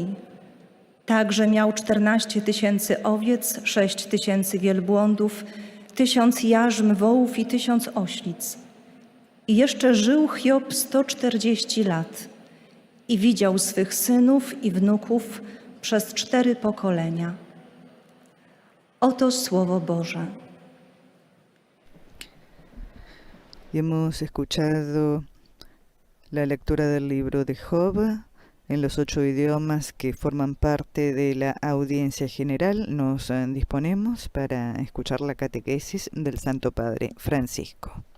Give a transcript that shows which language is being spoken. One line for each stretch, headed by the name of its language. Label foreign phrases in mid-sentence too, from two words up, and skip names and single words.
Polish: Także miał 14 000 owiec, 6 000 wielbłądów, 1000 jarzm wołów i 1000 oślic. I jeszcze żył Hiob 140 lat i widział swych synów i wnuków przez 4 pokolenia. Oto Słowo Boże.
Spanish: Hemos escuchado la lectura del libro de Job en los 8 idiomas que forman parte de la audiencia general. Nos disponemos para escuchar la catequesis del Santo Padre Francisco.